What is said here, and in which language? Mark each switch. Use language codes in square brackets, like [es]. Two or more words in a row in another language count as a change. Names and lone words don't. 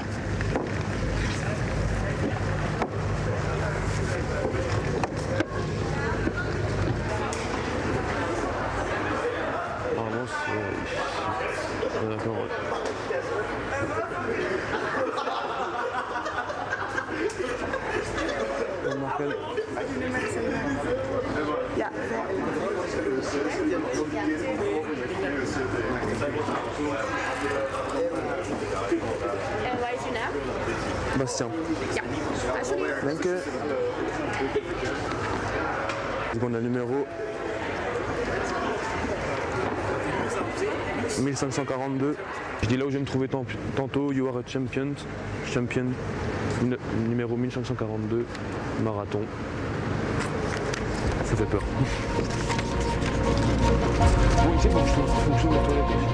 [fr] Normalement c'est ici, ah, d'accord ouais. On m'appelle. [nl] Ja. En wat is je naam? Bastien. Ja, alsjeblieft. Dank je. [fr] Donc on a le numéro 1542. Je dis là où je vais me trouver tantôt, [en] you are a champion, [fr] numéro 1542, marathon. Ça fait peur. Bon, ici, faut que je trouve la toilette aussi.